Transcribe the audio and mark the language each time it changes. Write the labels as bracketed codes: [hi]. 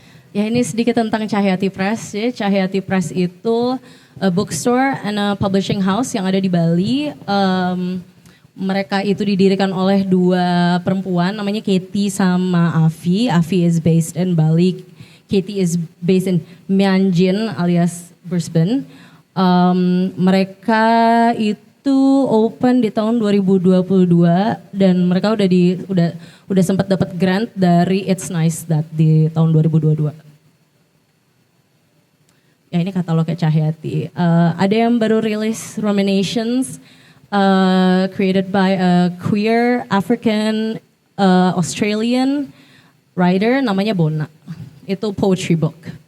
[id] Ya ini sedikit tentang Cahyati Press. Ya. Cahyati Press itu [en] a bookstore and a publishing house [id] yang ada di Bali. Mereka itu didirikan oleh dua perempuan namanya Katie sama Afi. [en] Afi is based in Bali. Katie is based in Mianjin alias Brisbane. [id] Mereka itu open di tahun 2022 dan mereka udah sempat dapat grant dari It's Nice That di tahun 2022. Ya ini katalognya Cahyati. Ada yang baru rilis Ruminations, [en] created by a queer African Australian writer [id] namanya Bona. Itu poetry book.